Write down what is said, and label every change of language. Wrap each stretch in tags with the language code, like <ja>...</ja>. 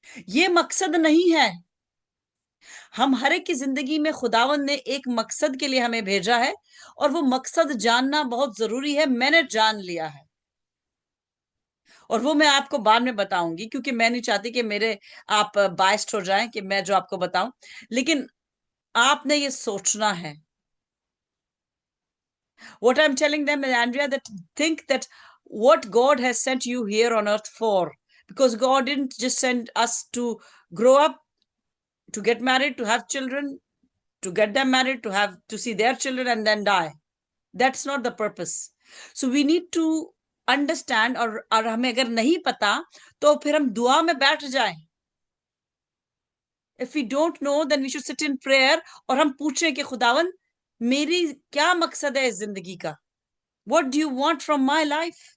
<hi>ये मकसद नहीं है। हम हर एक की जिंदगी में खुदावंद ने एक मकसद के लिए हमें भेजा है, और वो मकसद जानना बहुत जरूरी है। मैंने जान लिया है, और वो मैं आपको बाद में बताऊंगी, क्योंकि मैं नहीं चाहती कि मेरे आप बाइस्ड हो जाएं कि मैं जो आपको बताऊं। लेकिन आपने ये सोचना है।</hi> <en>What I'm telling them, Andrea, that think that what God has sent you here on earth for, because God didn't just send us to grow up, to get married, to have children, to get them married, to see their children and then die. That's not the purpose. So we need to understand,</en> <hi>और हमें अगर नहीं पता तो फिर हम दुआ में बैठ जाएं</hi> <en>if we don't know then we should sit in prayer</en> <hi>और हम पूछें कि खुदावन मेरी क्या मकसद है इस जिंदगी का,</hi> <en>What do you want from my life.</en>